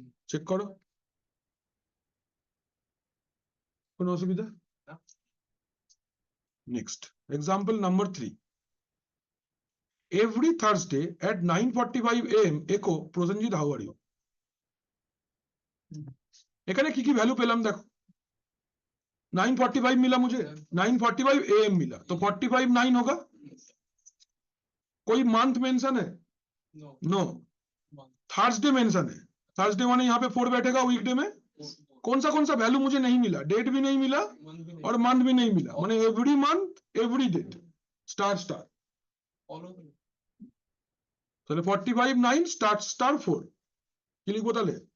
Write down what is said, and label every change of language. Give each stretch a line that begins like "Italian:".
Bangla: Check করো কোনো অসুবিধা next example number 3
English: every Thursday at 9:45 a.m. echo Prosenjit how are you
Bangla: এখানে কি কি ভ্যালু পেলাম দেখো 9:45
Hindi: मिला मुझे
Bangla: 9:45 a.m.
Hindi: मिला तो 45 9 होगा कोई मंथ मेंशन है नो थर्सडे मेंशन है थर्सडे माने यहाँ पे 4 बैठेगा वीकडे में कौन सा वैल्यू मुझे नहीं मिला डेट भी नहीं मिला और मंथ भी नहीं मिला माने every month every date star star
Bangla: তাহলে 45 9 স্টার স্টার 4 কি লিখবো তাহলে